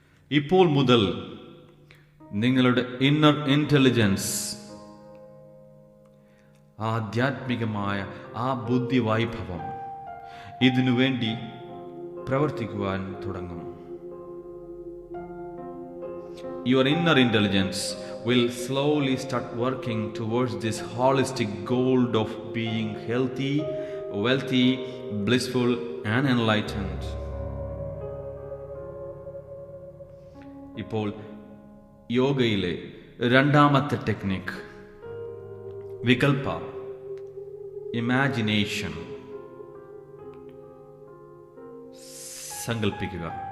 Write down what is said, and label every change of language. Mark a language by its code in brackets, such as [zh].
[ml] ഇപ്പോൾ മുതൽ നിങ്ങളുടെ ഇന്നർ ഇന്റലിജൻസ്, ആധ്യാത്മികമായ ആ ബുദ്ധി വൈഭവം ഇതിനു വേണ്ടി പ്രവർത്തിക്കുവാൻ തുടങ്ങും. [en] Your inner intelligence will slowly start working towards this holistic goal of being healthy, wealthy, blissful and enlightened. [ml] ഇപ്പോൾ യോഗയിലെ രണ്ടാമത്തെ ടെക്നിക് വികൽപ, ഇമാജിനേഷൻ സങ്കല്പിക്കുക.